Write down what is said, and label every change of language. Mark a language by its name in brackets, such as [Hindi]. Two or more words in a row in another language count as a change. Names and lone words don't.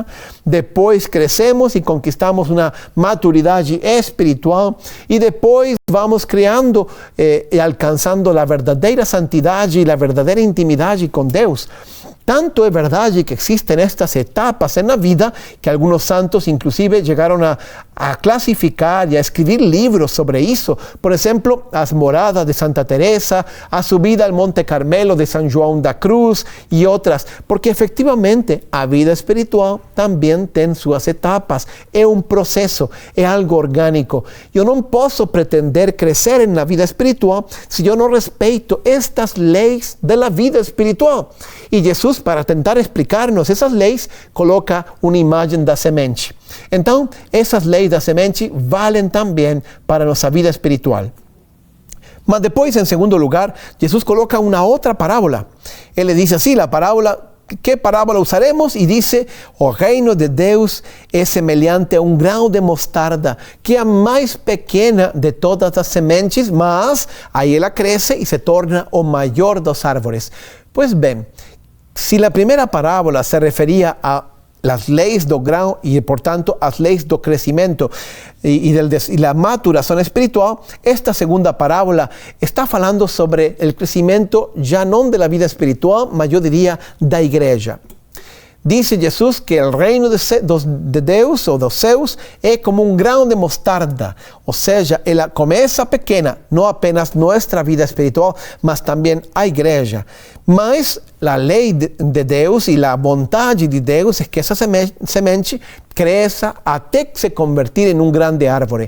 [Portuguese] Depois, crescemos e conquistamos uma maturidade espiritual. E depois, vamos criando e alcançando a verdadeira santidade e a verdadeira intimidade com Deus. Tanto é verdade que existem estas etapas na vida que alguns santos, inclusive, chegaram a [Spanish] clasificar y a escribir libros sobre eso. Por ejemplo, las moradas de Santa Teresa, a subida al Monte Carmelo de San João da Cruz y otras, porque efectivamente [Portuguese] a vida espiritual [Spanish] también tiene sus etapas. Es un proceso, es algo orgánico. Yo no puedo pretender crecer en la vida espiritual si yo no respeto estas leyes de la vida espiritual. Y Jesús, para tentar explicarnos esas leyes, coloca una imagen [Portuguese] da semente. Então, essas leis da semente valem também para nossa vida espiritual. Mas depois, em segundo lugar, Jesus coloca uma outra parábola. Ele diz assim, a parábola, que parábola usaremos? E diz, o reino de Deus é semelhante a grão de mostarda, que é a mais pequena de todas as sementes, mas aí ela cresce e se torna o maior dos árvores. Pois bem, se a primeira parábola se referia a [Spanish] las leyes [Portuguese] do grão [Spanish] y por tanto las leyes do crecimiento y la maturación espiritual, esta segunda parábola [Portuguese] está falando sobre [Spanish] el crecimiento ya no de la vida espiritual, mas yo diría [Portuguese] da igreja. [Spanish] Dice Jesús que el reino de [Portuguese] Deus ou dos céus é como grão de mostarda, ou seja, ela começa pequena, não apenas nossa vida espiritual, mas também a igreja. Mas a lei de Deus e a vontade de Deus é que essa semente cresça até se convertir em grande árvore.